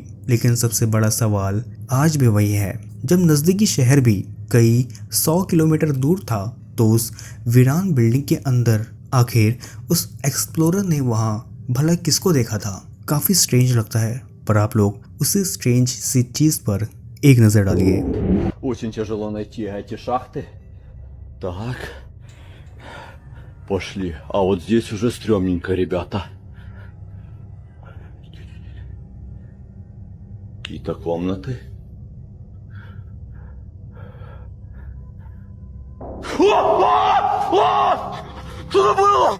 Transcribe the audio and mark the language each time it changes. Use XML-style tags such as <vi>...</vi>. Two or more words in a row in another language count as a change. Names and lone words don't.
<hi>लेकिन सबसे बड़ा सवाल आज भी वही है, जब नज़दीकी शहर भी कई 100 किलोमीटर दूर था तो उस वीरान बिल्डिंग के अंदर आखिर उस एक्सप्लोरर ने वहाँ भला किसको देखा था। काफ़ी स्ट्रेंज लगता है, पर आप लोग उसी स्ट्रेंज सी चीज़ पर एक नज़र डालिए।</hi> <ru>Очень тяжело найти эти шахты. Так, пошли. А вот здесь уже стрёмненько, ребята. Какие-то комнаты. Что это было?</ru>